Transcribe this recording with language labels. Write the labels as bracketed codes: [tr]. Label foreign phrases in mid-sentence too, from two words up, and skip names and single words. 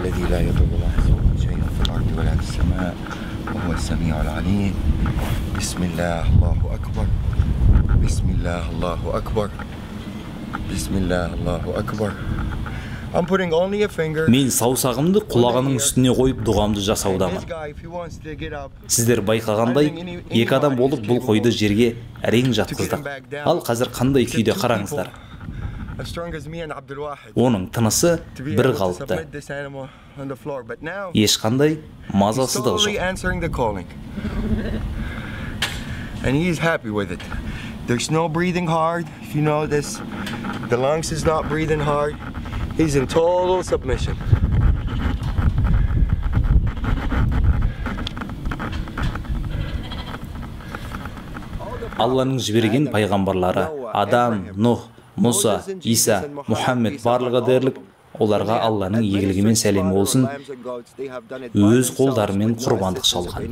[ar] لا يضر مع اسمه شيء في الأرض ولا في السماء وهو السميع العليم بسم الله الله أكبر بسم الله الله أكبر بسم الله الله أكبر [en] I'm putting only a finger. [kk] Мен саусағымды құлағының үстіне қойып дұғамды жасаудамын. Сіздер байқағандай, екі адам болып бұл қойды жерге әрең жатқыздық. Ал қазір қандай күйде қараңыздар. Оның тынысы бір қалыпты. Ешқандай мазасыздық жоқ. [en] And he's happy with it. There's no breathing hard, if you know this. The lungs is not breathing hard. He's in total submission. [kk] Алланың жіберген пайғамбарлары Адам, Нух, Мұса, Иса, Мұхаммед барлығы дерлік, оларға Алланың игілігімен сәлем болсын, өз қолдарымен құрбандық шалған.